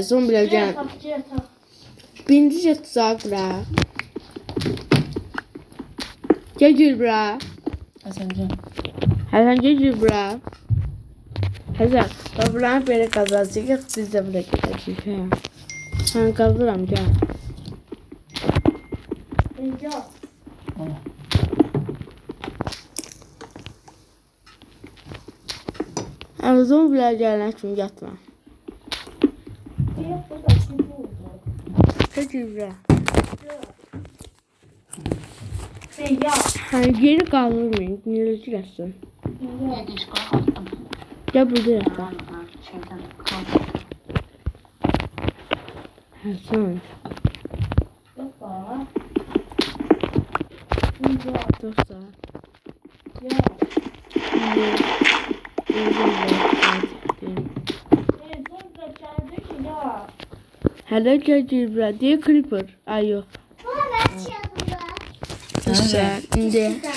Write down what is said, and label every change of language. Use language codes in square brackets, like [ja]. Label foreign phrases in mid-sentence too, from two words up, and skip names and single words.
[az] Zombilər gəl. Birinci tuzaq quraq. Gəl gir bura. Hasancan. Həsən gir bura. Həsən, bax buranı belə qazacağıq. Biz də bura gedəcəyik. Hə. Mən qazıram, gəl. [tr] Ama zombiler gelene kimi yatma. Peki bura. Hani geri kaldırmayın. Dinleyici gelsin. Gel burada yatma. Hasan. Dostlar. [az] Hələ gəlir bura. Deyə Creeper. Ay yox. [tr] Güzel. İndi.